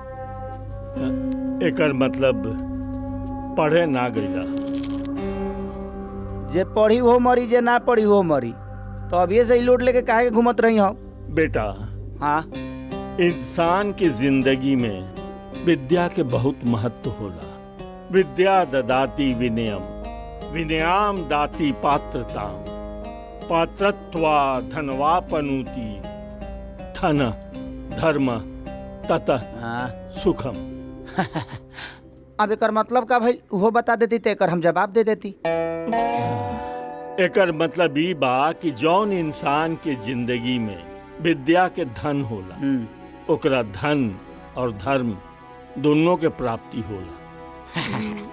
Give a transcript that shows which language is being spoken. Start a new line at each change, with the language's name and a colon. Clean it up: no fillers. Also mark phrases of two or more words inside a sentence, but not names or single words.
Bhojpuri: एकर मतलब पढ़े ना गईला। जे पढ़ी हो मरी, जे ना पढ़ी हो मरी। तो अभी से ही लोट लेके काहे के घूमत रही हो? बेटा, हाँ, इंसान की जिंदगी में विद्या के बहुत महत्व होला।
Sanskrit: विद्या ददाति विनयम, विनयाम दाति पात्रताम, पात्रत्वा धनवापनुति, धन धर्म ततः सुखम।
Bhojpuri: अब एकर मतलब का भाई वो बता देती तो एकर हम जवाब दे देती। एकर मतलब ई बा कि जौन इंसान के जिंदगी में विद्या के धन होला, ओकरा धन और धर्म दोनों के प्राप्ति होला।